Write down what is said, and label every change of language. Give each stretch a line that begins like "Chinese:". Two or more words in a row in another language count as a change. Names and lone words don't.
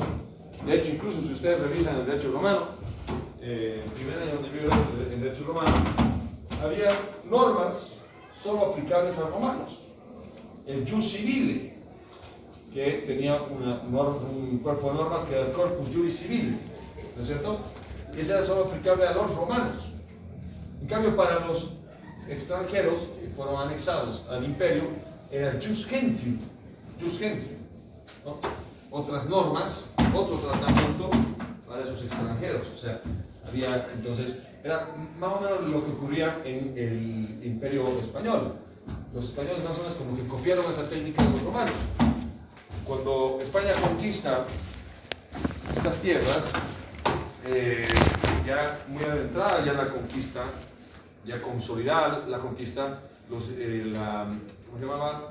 Spanish: De hecho, incluso si ustedes revisan el derecho romano, el primer año donde vivió el derecho romano, había normas solo aplicables a romanos. El
Latin: jus civile,
Spanish: que tenía un cuerpo de normas que era el
Latin: corpus juris civile,
Spanish: ¿no es cierto? Y ese era solo aplicable a los romanos. En cambio, para los extranjeros que fueron anexados al imperio, era el
Latin: jus gentium, jus gentium,
Spanish: ¿no? Otras normas, otro tratamiento para esos extranjeros. O sea, había entonces, era más o menos lo que ocurría en el Imperio Español. Los españoles más o menos como que copiaron esa técnica de los romanos. Cuando España conquista estas tierras, ya muy adentrada ya la conquista, ya consolidada la conquista, ¿cómo se llamaba?